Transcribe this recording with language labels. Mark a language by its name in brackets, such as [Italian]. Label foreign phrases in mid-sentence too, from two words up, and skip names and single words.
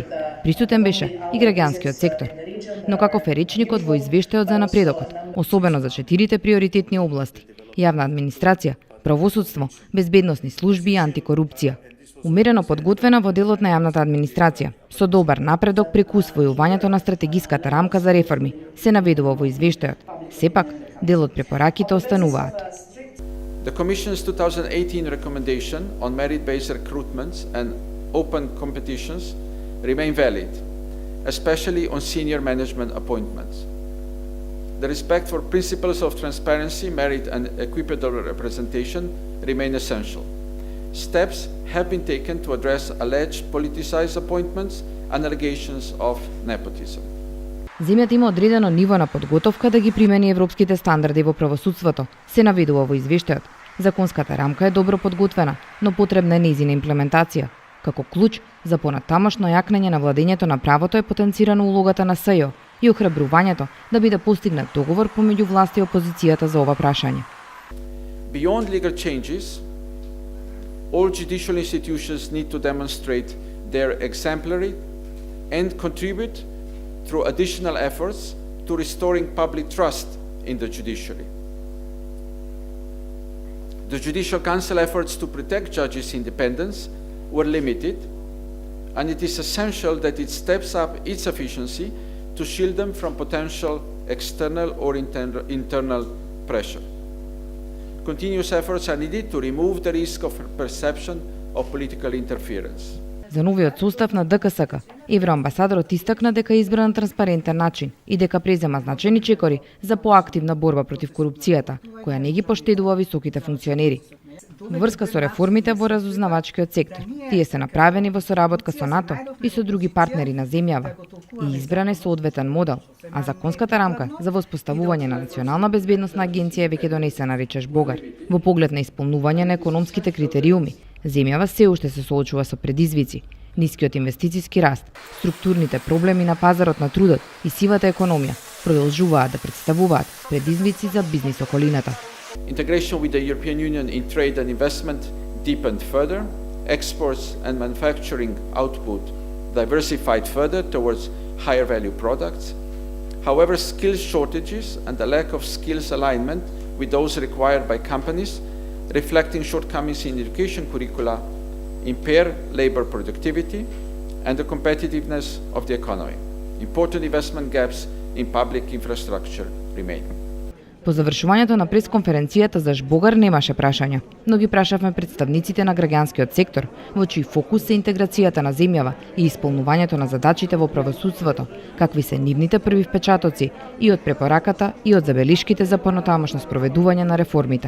[Macedonian] Присутен беше и граѓанскиот сектор. Но каков е речникот во извештајот за напредокот, особено за 4 приоритетни области: јавна администрација, правосудство, безбедносни служби и антикорупција. Умерено подготвена во делот на јавната администрација, со добар напредок преку усвојувањето на стратегиската рамка за реформи, се наведува во извештајот. Сепак, дел од препораките остануваат. [English] The Commission's 2018 recommendation on merit-based recruitments and open competitions remain valid, especially on senior management appointments. The respect for principles of transparency, merit and equitable representation remain essential. Steps have been taken to address alleged politicized appointments and allegations of nepotism. [Macedonian] Земјата има одредено ниво на подготовка да ги примени европските стандарди во правосудството, се наведува во извештајот. Законската рамка е добро подготвена, но потребна е нејзина имплементација. Како клуч за понатамошно јакнење на владењето на правото е потенцирана улогата на СЈО и охрабрувањето да биде постигнат договор помеѓу власт и опозицијата за ова прашање. [English] Beyond legal changes, all judicial institutions need to demonstrate their exemplary and contribute through additional efforts to restoring public trust in the judiciary. The Judicial Council efforts to protect judges' independence were limited, and it is essential that it steps up its efficiency to shield them from potential external or internal pressure. Continuous efforts are needed to remove the risk of perception of political interference. [Macedonian] За новиот состав на ДКСК, евроамбасадорот истакна дека е избран на транспарентен начин и дека презема значајни чекори за поактивна борба против корупцијата, која не ги поштедува високите функционери. Во врска со реформите во разузнавачкиот сектор, тие се направени во соработка со НАТО и со други партнери на земјава и избран е соодветен модел, а законската рамка за воспоставување на Национална безбедносна агенција е веќе донесена, рече Жбогар. Во поглед на исполнување на економските критериуми, земјава се уште се соочува со предизвици: нискиот инвестициски раст, структурните проблеми на пазарот на трудот и сивата економија продолжуваат да представуваат предизвици за бизнис околината. [English] Integration with the European Union in trade and investment deepened further, exports and manufacturing output diversified further towards higher value products. However, skills shortages and the lack of skills alignment with those required by companies, reflecting shortcomings in education curricula, impair labor productivity and the competitiveness of the economy. Important investment gaps in public infrastructure remain. [Macedonian] По завршувањето на пресконференцијата за Жбогар немаше прашања, но ги прашавме представниците на граѓанскиот сектор, во чиј фокус се интеграцијата на земјава и исполнувањето на задачите во правосудството, какви се нивните први впечатоци и од препораката и од забелишките за понатамошно спроведување на реформите.